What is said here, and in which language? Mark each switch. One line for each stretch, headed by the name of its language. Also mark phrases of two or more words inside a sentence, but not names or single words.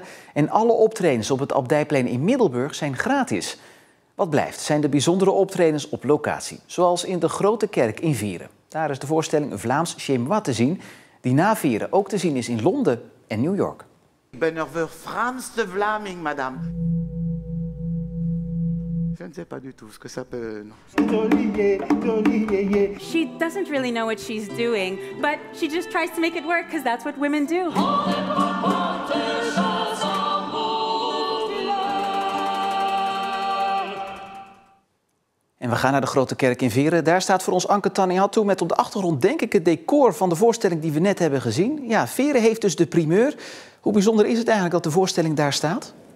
Dutch: En alle optredens op het Abdijplein in Middelburg zijn gratis. Wat blijft zijn de bijzondere optredens op locatie. Zoals in de Grote Kerk in Vieren. Daar is de voorstelling Vlaams Chez Moi te zien. Die na Vieren ook te zien is in Londen en New York. Ik ben er voor Frans de Vlaming,
French: madame. Je ne sais pas du tout ce que ça peut...
English: She doesn't really know what she's doing, but she just tries to make it work because that's what women do.
Dutch: En we gaan naar de Grote Kerk in Vieren. Daar staat voor ons Anke Tannihattu met op de achtergrond denk ik het decor van de voorstelling die we net hebben gezien. Ja, Vieren heeft dus de primeur. Hoe bijzonder is het eigenlijk dat de voorstelling daar staat?